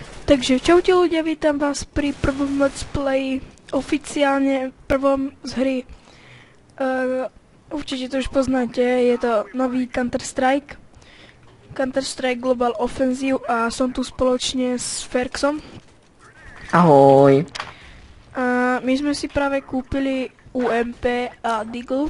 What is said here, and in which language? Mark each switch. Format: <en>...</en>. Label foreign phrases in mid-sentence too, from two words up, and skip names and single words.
<sk>Takže čaute ľudia, vítam vás pri prvom</sk> <en>let's play,</en> <sk>oficiálne prvom z hry. Určite to už poznáte, je to nový Counter-Strike. Counter-Strike Global Offensive a som tu spoločne s Ferxom. Ahoj. A my sme si práve kúpili UMP a Deagle.</sk>